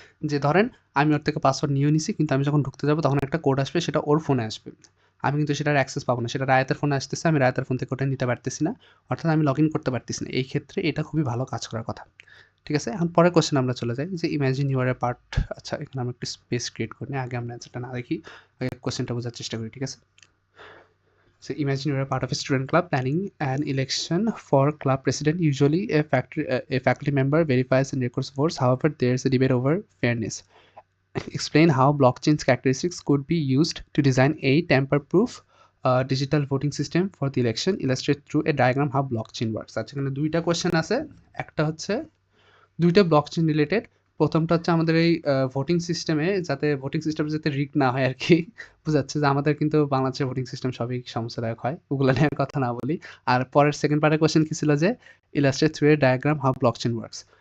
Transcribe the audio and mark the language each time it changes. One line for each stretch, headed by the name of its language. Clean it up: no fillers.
Bangla: যে ধরেন আমি ওর থেকে পাসওয়ার্ড নিয়ে নিছি, কিন্তু আমি যখন ঢুকতে যাবো তখন একটা কোড আসবে, সেটা ওর ফোনে আসবে, আমি কিন্তু সেটার অ্যাক্সেস পাবো না, সেটা রায়াতের ফোনে আসতেছে, আমি রায়াতের ফোন থেকে ওটা নিতে পারতেছি না, অর্থাৎ আমি লগ ইন করতে পারতেছি না। এই ক্ষেত্রে এটা খুবই ভালো কাজ করার কথা, ঠিক আছে? এখন পরের কোশ্চেন আমরা চলে যাই, যে
English: Imagine your a part.
Bangla: আচ্ছা, এখানে আমরা একটু স্পেস ক্রিয়েট করি, আগে আমরা অ্যান্সারটা না দেখি, আগে কোশ্চেনটা বোঝার চেষ্টা করি, ঠিক আছে?
English: So imagine you're a part of a student club planning an election for club president. Usually, a faculty member verifies and records votes. However, there's a debate over fairness. Explain how blockchain's characteristics could be used to design a tamper-proof digital voting system for the election. Illustrate through a diagram how blockchain works.
Bangla: আচ্ছা, এখানে 2টা question আছে, একটা হচ্ছে 2টা blockchain related. প্রথমটা হচ্ছে আমাদের এই ভোটিং সিস্টেমে যাতে রিগ না হয় আর কি, বোঝাচ্ছে যে আমাদের কিন্তু বাংলাদেশের ভোটিং সিস্টেম সবই সমস্যাদায়ক হয়, ওগুলো নিয়ে কথা না বলি। আর পরের সেকেন্ড পার্টের কোয়েশ্চেন কি ছিল, যে
English: Illustrate through a diagram how blockchain works.